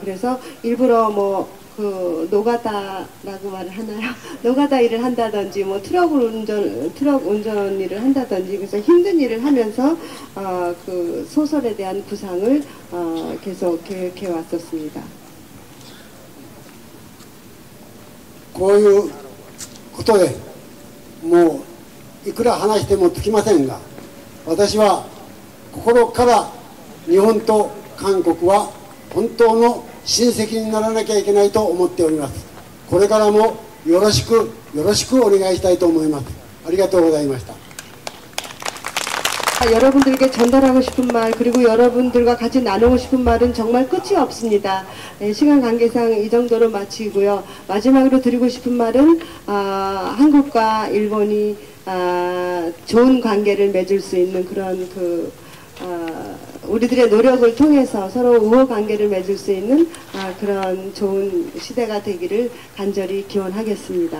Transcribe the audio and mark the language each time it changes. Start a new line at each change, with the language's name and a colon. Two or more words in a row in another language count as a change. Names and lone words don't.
Korean: 그래서 일부러 뭐 그 노가다라고 말을 하나요? 노가다 일을 한다든지 뭐 트럭 운전 일을 한다든지, 그래서 힘든 일을 하면서 그 소설에 대한 구상을 계속 계획해 왔었습니다.
Japanese: こういうことでもういくら話してもつきませんが、私は心から日本と韓国は本当の親戚にならなきゃいけないと思っております。これからもよろしくお願いしたいと思います。ありがとうございました。
Korean: 여러분들에게 전달하고 싶은 말, 그리고 여러분들과 같이 나누고 싶은 말은 정말 끝이 없습니다. 시간 관계상 이 정도로 마치고요. 마지막으로 드리고 싶은 말은 한국과 일본이 좋은 관계를 맺을 수 있는 그런 우리들의 노력을 통해서 서로 우호 관계를 맺을 수 있는 그런 좋은 시대가 되기를 간절히 기원하겠습니다.